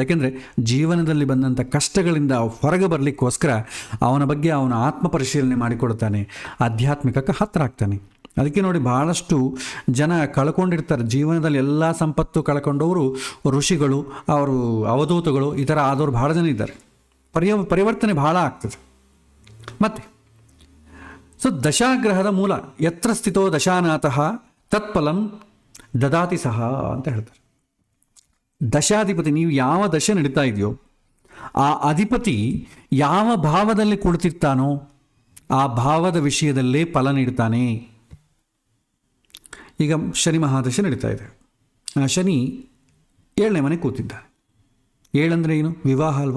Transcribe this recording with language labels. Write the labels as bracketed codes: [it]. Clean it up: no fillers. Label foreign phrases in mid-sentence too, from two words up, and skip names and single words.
[kn] ಯಾಕೆಂದರೆ ಜೀವನದಲ್ಲಿ ಬಂದಂಥ ಕಷ್ಟಗಳಿಂದ ಹೊರಗೆ ಬರಲಿಕ್ಕೋಸ್ಕರ ಅವನ ಬಗ್ಗೆ ಅವನ ಆತ್ಮ ಪರಿಶೀಲನೆ ಮಾಡಿಕೊಡ್ತಾನೆ, ಆಧ್ಯಾತ್ಮಿಕಕ್ಕೆ ಹತ್ತಿರ ಆಗ್ತಾನೆ. ಅದಕ್ಕೆ ನೋಡಿ ಭಾಳಷ್ಟು ಜನ ಕಳ್ಕೊಂಡಿರ್ತಾರೆ ಜೀವನದಲ್ಲಿ, ಎಲ್ಲ ಸಂಪತ್ತು ಕಳ್ಕೊಂಡವರು ಋಷಿಗಳು, ಅವರು ಅವಧೂತಗಳು, ಈ ಥರ ಆದವರು ಭಾಳ ಜನ ಇದ್ದಾರೆ. ಪರಿವರ್ತನೆ ಭಾಳ ಆಗ್ತದೆ. ಮತ್ತು ಸೊ ದಶಾಗ್ರಹದ ಮೂಲ [sa] ಯತ್ರ ಸ್ಥಿತೋ ದಶಾನಾಥಃ ತತ್ಫಲಂ ದದಾತಿ ಸಹ [kn] ಅಂತ ಹೇಳ್ತಾರೆ. ದಶಾಧಿಪತಿ, ನೀವು ಯಾವ ದಶೆ ನಡೀತಾ ಇದೆಯೋ ಆ ಅಧಿಪತಿ ಯಾವ ಭಾವದಲ್ಲಿ ಕುಳಿತಿರ್ತಾನೋ ಆ ಭಾವದ ವಿಷಯದಲ್ಲೇ ಫಲ ನೀಡ್ತಾನೆ. ಈಗ ಶನಿ ಮಹಾದಶೆ ನಡೀತಾ ಇದೆ. ಆ ಶನಿ 7ನೇ ಮನೆ ಕೂತಿದ್ದಾನೆ. 7 ಅಂದರೆ ಏನು? ವಿವಾಹ ಅಲ್ವಾ.